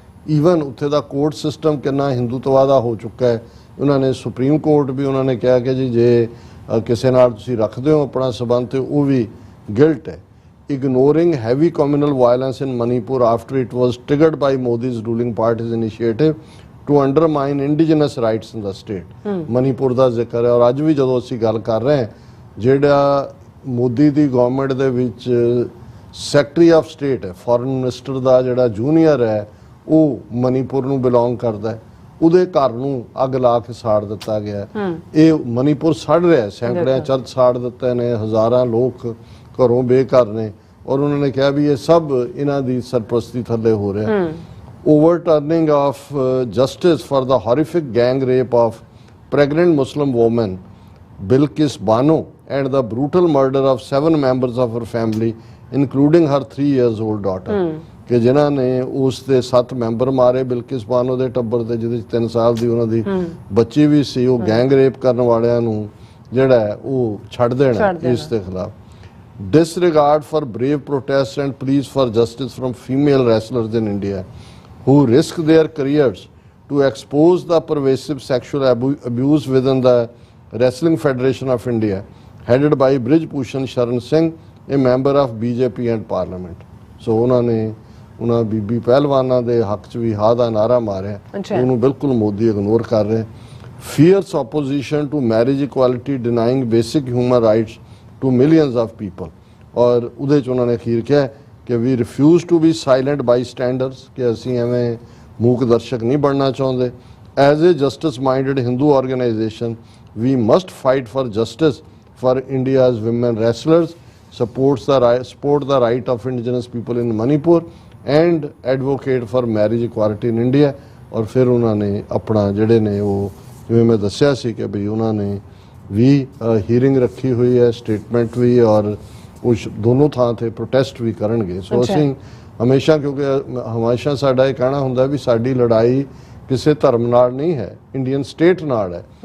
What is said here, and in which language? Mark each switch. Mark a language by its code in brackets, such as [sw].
[pa] Even ਉੱਥੇ ਦਾ court system ਕਿੰਨਾ ਹਿੰਦੂਤਵਾ ਦਾ ਹੋ ਚੁੱਕਾ ਹੈ। ਉਹਨਾਂ ਨੇ ਸੁਪਰੀਮ ਕੋਰਟ ਵੀ ਉਹਨਾਂ ਨੇ ਕਿਹਾ ਕਿ ਜੀ ਜੇ ਕਿਸੇ ਨਾਲ ਤੁਸੀਂ ਰੱਖਦੇ ਹੋ ਆਪਣਾ ਸਬੰਧ ਤੇ ਉਹ ਵੀ ਗਿਲਟ ਹੈ। [en] ignoring heavy communal violence in Manipur after it was triggered by Modi's ruling party's initiative to undermine indigenous rights in the state। [pa] Manipur ਦਾ ਜ਼ਿਕਰ ਹੈ। ਔਰ ਅੱਜ ਵੀ ਜਦੋਂ ਅਸੀਂ ਗੱਲ ਕਰ ਰਹੇ ਹਾਂ, ਜਿਹੜਾ ਮੋਦੀ ਦੀ ਗਵਰਨਮੈਂਟ ਦੇ ਵਿੱਚ ਸੈਕਟਰੀ ਆਫ ਸਟੇਟ ਹੈ, ਫੋਰਨ ਮਿਨਿਸਟਰ ਦਾ ਜਿਹੜਾ ਜੂਨੀਅਰ ਹੈ ਉਹ ਮਨੀਪੁਰ ਨੂੰ ਬਿਲੋਂਗ ਕਰਦਾ ਹੈ, ਉਹਦੇ ਘਰ ਨੂੰ ਅੱਗ ਲਾ ਕੇ ਸਾੜ ਦਿੱਤਾ ਗਿਆ। ਇਹ ਮਨੀਪੁਰ ਸੜ ਰਿਹਾ, ਸੈਂਕੜਿਆਂ ਚਰਚ ਸਾੜ ਦਿੱਤੇ ਨੇ, ਹਜ਼ਾਰਾਂ ਲੋਕ ਘਰੋਂ ਬੇਘਰ ਨੇ, ਔਰ ਉਹਨਾਂ ਨੇ ਕਿਹਾ ਵੀ ਇਹ ਸਭ ਇਹਨਾਂ ਦੀ ਸਰਪ੍ਰਸਤੀ ਥੱਲੇ ਹੋ ਰਿਹਾ। [en] overturning of justice for the horrific gang rape of pregnant Muslim woman Bilkis Bano and the brutal murder of 7 members of her family including her 3 years old daughter। [pa] ਕਿ ਜਿਨ੍ਹਾਂ ਨੇ ਉਸ ਦੇ 7 ਮੈਂਬਰ ਮਾਰੇ ਬਿਲਕਿਸ ਬਾਨੋ ਦੇ ਟੱਬਰ ਦੇ, ਜਿਹਦੇ 'ਚ 3 ਸਾਲ ਦੀ ਉਹਨਾਂ ਦੀ ਬੱਚੀ ਵੀ ਸੀ। ਉਹ ਗੈਂਗ ਰੇਪ ਕਰਨ ਵਾਲਿਆਂ ਨੂੰ ਜਿਹੜਾ ਹੈ ਉਹ ਛੱਡ ਦੇਣਾ ਇਸ ਦੇ ਖਿਲਾਫ। [en] disregard for brave protests and pleas for justice from female wrestlers in India who risk their careers to expose the pervasive sexual abuse within the Wrestling Federation of India, headed by Brij Bhushan Sharan Singh, a member of BJP and Parliament. [pa] So ਉਹਨਾਂ ਬੀਬੀ ਪਹਿਲਵਾਨਾਂ ਦੇ ਹੱਕ 'ਚ ਵੀ ਹਾਂ ਦਾ ਨਾਰਾ ਮਾਰਿਆ, ਉਹਨੂੰ ਬਿਲਕੁਲ Modi ignore ਕਰ ਰਿਹਾ। [en] Fierce opposition to marriage equality, denying basic human rights to millions of people. [pa] ਔਰ ਉਹਦੇ 'ਚ ਉਹਨਾਂ ਨੇ ਅਖੀਰ ਕਿਹਾ ਕਿ [en] we refuse to be silent bystanders, [pa] ਕਿ ਅਸੀਂ ਐਵੇਂ ਮੂਕ ਦਰਸ਼ਕ ਨਹੀਂ ਬਣਨਾ ਚਾਹੁੰਦੇ। [en] As a justice minded Hindu organization we must fight for justice for India's women wrestlers, support the right of indigenous people in Manipur and advocate for marriage equality in India। [hi] और फिर उन्होंने अपना [pa] ਜਿਹੜੇ ਨੇ ਉਹ ਜਿਵੇਂ ਮੈਂ ਦੱਸਿਆ ਸੀ ਕਿ ਵੀ ਉਹਨਾਂ ਨੇ ਵੀ ਹੀਅਰਿੰਗ ਰੱਖੀ ਹੋਈ ਹੈ, ਸਟੇਟਮੈਂਟ ਵੀ, ਔਰ ਕੁਛ ਦੋਨੋਂ ਥਾਂ ਤੇ ਪ੍ਰੋਟੈਸਟ ਵੀ ਕਰਨਗੇ। ਸੋ ਅਸੀਂ ਹਮੇਸ਼ਾ, ਕਿਉਂਕਿ ਹਮੇਸ਼ਾ ਸਾਡਾ ਇਹ ਕਹਿਣਾ ਹੁੰਦਾ ਵੀ ਸਾਡੀ ਲੜਾਈ ਕਿਸੇ ਧਰਮ ਨਾਲ ਨਹੀਂ ਹੈ, ਇੰਡੀਅਨ ਸਟੇਟ ਨਾਲ ਹੈ।